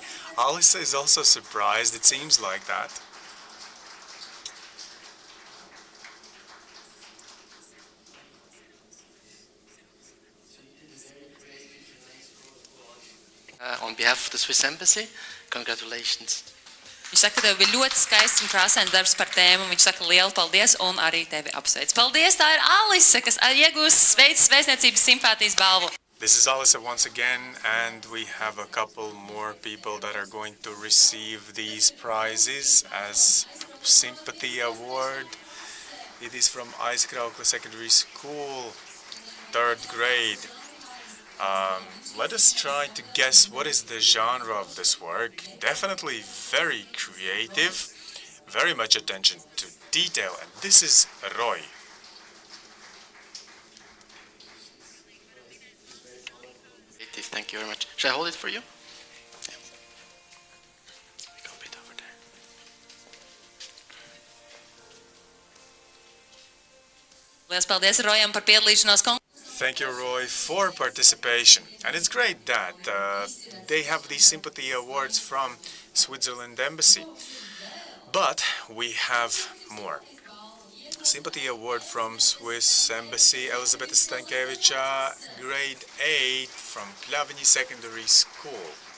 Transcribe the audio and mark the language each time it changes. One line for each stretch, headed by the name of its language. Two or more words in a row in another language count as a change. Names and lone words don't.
English: Alice is also surprised, it seems like that. On behalf of the Swiss Embassy, congratulations.
Latvian: Viņš saka, ka tev bija ļoti skaists un krāsains darbs par tēmu. Viņš saka, lielu paldies un arī tevi apsveic. Paldies, tā ir Alise, kas iegūs vēstniecības simpātijas balvu.
English: This is Alice once again, and we have a couple more people that are going to receive these prizes as sympathy award. It is from Aizkraukle Secondary School. third grade. Let us try to guess what is the genre of this work. Definitely very creative, very much attention to detail, and this is Roy. Thank you very much. Should I hold it for you? Yeah. We go a bit over there.
Latvian: Lielas paldies Rojam par piedalīšanos konkursā.
English: Thank you, Roy, for participation. And it's great that they have these sympathy awards from Switzerland Embassy. But we have more. Sympathy award from Swiss Embassy, Elizabeth Stankiewicz, grade 8 from Plavini Secondary School.